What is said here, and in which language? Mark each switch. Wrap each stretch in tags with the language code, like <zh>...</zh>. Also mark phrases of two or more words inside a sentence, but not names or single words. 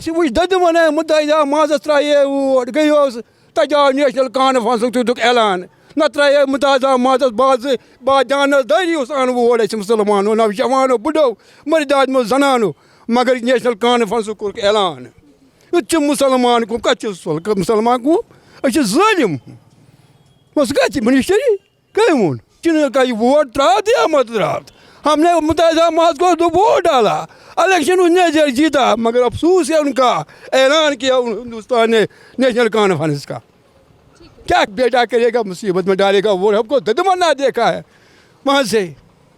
<ks>اَسہِ وٕچھ دٔدمَن مُتحدہ مازَس ترٛایے ووٹ گٔیوس تَتہِ آو نیشنل کانفرنسُک تیُتھُکھ اعلان نہ ترٛایے مُتحدہ مازَس جانَسدٲری اوس اَن ووٹ اَسہِ مُسلمانو نوجوانو بُڈو مٔردِ زنانو مگر نیشنل کانفرنسُک کوٚرُکھ اعلان. یہِ چھُ مُسلمان قوم کَتہِ چھُ مُسلمان قوم أسۍ چھِ ظٲلِم. بس گژھِ منسٹری کٔمۍ ووٚن چِنہٕ کا یہِ ووٹ ترٛاو تہٕ یا مت ترٛاو.</ks> <ur>ہم نے متحدہ ماس کو تو ووٹ ڈالا الیکشن اس نے جیتا مگر افسوس ہے ان کا اعلان کیا ہندوستان نے نیشنل کانفرنس کا. کیا بیٹا کرے گا مصیبت میں ڈالے گا وہ ہم کو ددمنا دیکھا ہے وہاں سے</ur>